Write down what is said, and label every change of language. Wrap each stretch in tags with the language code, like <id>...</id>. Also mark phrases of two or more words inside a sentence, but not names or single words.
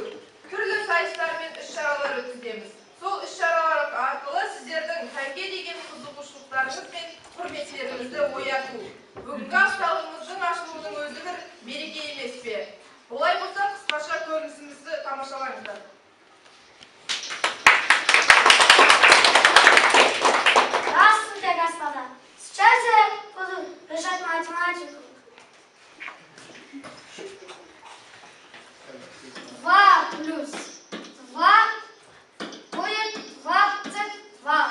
<kk>Түрлі сайыстар мен іс-шаралар өткіземіз. Сол іс-шаралар арқылы сіздердің пәнге деген қызығушылықтарыңыз бен құрметтеріңізді ояту. Бүгінгі апталығымыздың ашылуының өзі бір мереке емес пе? Олай болса, қысқаша көрінісімізді тамашалаңыздар.</kk> <ru>Здравствуйте, господа! Сейчас я буду решать математику. 2 плюс 2 будет 22.</ru>